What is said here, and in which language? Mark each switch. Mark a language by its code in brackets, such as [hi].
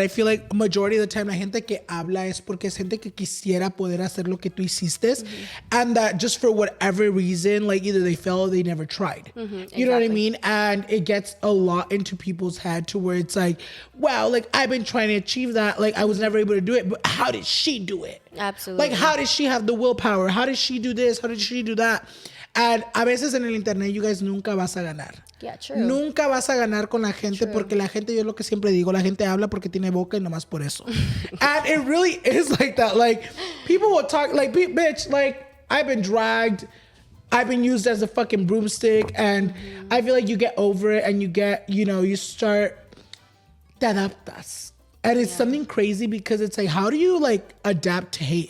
[en] I feel like majority of the time [es] la gente que habla es porque es gente que quisiera poder hacer lo que tú hiciste, [en] and that just for whatever reason, like, either they failed or they never tried. You know what I mean? And it gets a lot into people's head to where it's like, wow, like, I've been trying to achieve that. Like, I was never able to do it, but how did she do it? Absolutely. Like, how did she have the willpower? How did she do this? How did she do that? [es] And a veces en el internet, [en] you guys, [es] nunca vas a ganar. [en] Yeah, true. [es] Nunca vas a ganar con la gente, porque la gente, yo lo que siempre digo, la gente habla porque tiene boca y nomás por eso. [en] And it really is like that. Like, people will talk, like, bitch, like, I've been dragged, I've been used as a fucking broomstick, and I feel like you get over it and you get, you know, you start, [es] te adaptas. [en] And it's something crazy, because it's like, how do you, like, adapt to hate?